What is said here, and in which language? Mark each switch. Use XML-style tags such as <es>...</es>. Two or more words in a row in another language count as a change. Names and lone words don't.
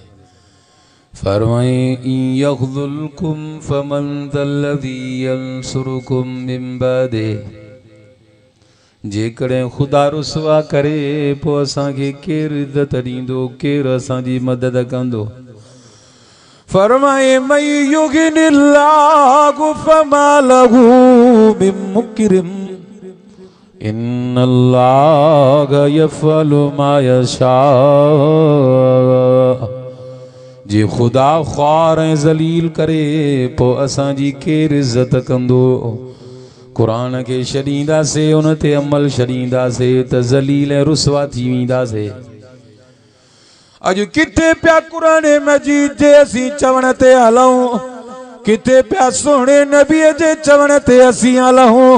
<ar>फरमाए يخذلكم فمن ذا الذي ينصركم من بعد,</ar> <sd>जेकॾहिं ख़ुदा रुसवा करे पोइ असांखे केरु इज़त ॾींदो, केरु असांजी मदद कंदो।</sd> <ar>फरमाए مي يغن الله فما له من مكرم إن الله يفعل ما يشاء.</ar> <sd>जे खुदा ख्वार ऐं ज़लील करे पोइ असांजी केरु इज़त कंदो। कुरान खे छॾींदासीं उन ते अमल छॾींदासीं त ज़लील ऐं रुसवा थी वेंदासीं। अॼु किथे पिया क़ुरान मजीद जे असीं चवण ते हलूं, किथे पिया सुहिणे नबीअ जे चवण ते असीं हलूं।</sd>